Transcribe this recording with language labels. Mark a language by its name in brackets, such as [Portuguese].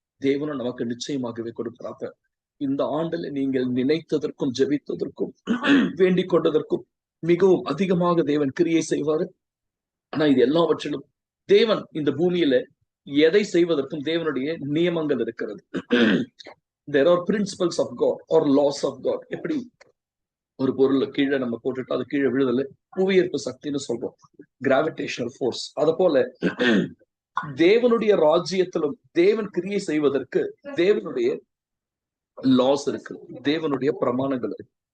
[Tamil] தேவனும் நமக்கு நிச்சயமாகவே கொடுக்கிறார். அப்ப இந்த ஆண்டுல நீங்கள் நினைத்ததற்கும் ஜெபித்ததற்கும் வேண்டிக் கொண்டதற்கும் மிகவும் அதிகமாக தேவன் கிரியை செய்வாரு. ஆனா இது எல்லாவற்றிலும் தேவன் இந்த பூமியில எதை செய்வதற்கும் தேவனுடைய நியமங்கள் இருக்கிறது. [English] There are principles of God or laws of God. [Tamil] எப்படி ஒரு பொருள் கீழே நம்ம போட்டுட்டு அது கீழே விழுதல புவியீர்ப்பு சக்தின்னு சொல்றோம், கிராவிடேஷனல் ஃபோர்ஸ். அத போல தேவனுடைய ராஜ்யத்திலும் தேவன் கிரியை செய்வதற்கு தேவனுடைய லாஸ் இருக்கு, தேவனுடைய பிரமாணங்கள் இருக்கு.